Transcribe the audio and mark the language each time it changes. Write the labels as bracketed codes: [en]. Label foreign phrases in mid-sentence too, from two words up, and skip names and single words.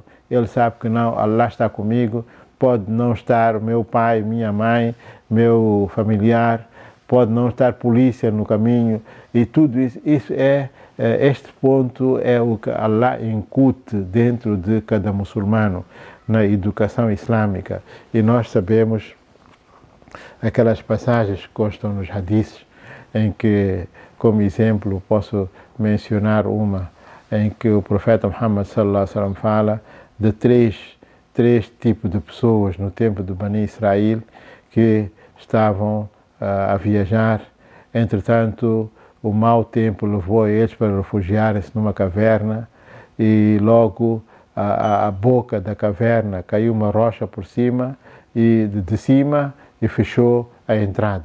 [pt] Ele sabe que não, Allah está comigo. Pode não estar meu pai, minha mãe, meu familiar, pode não estar polícia no caminho, e tudo isso, este ponto é o que Allah incute dentro de cada muçulmano na educação islâmica. E nós sabemos aquelas passagens que constam nos hadiths, em que, como exemplo, posso mencionar uma em que o profeta Muhammad [ar] صلى الله عليه وسلم [pt] fala de três tipos de pessoas no tempo do Bani Israel que estavam a viajar. Entretanto, o mau tempo levou a eles para refugiarem-se numa caverna, e logo a boca da caverna caiu uma rocha por cima e de cima e fechou a entrada.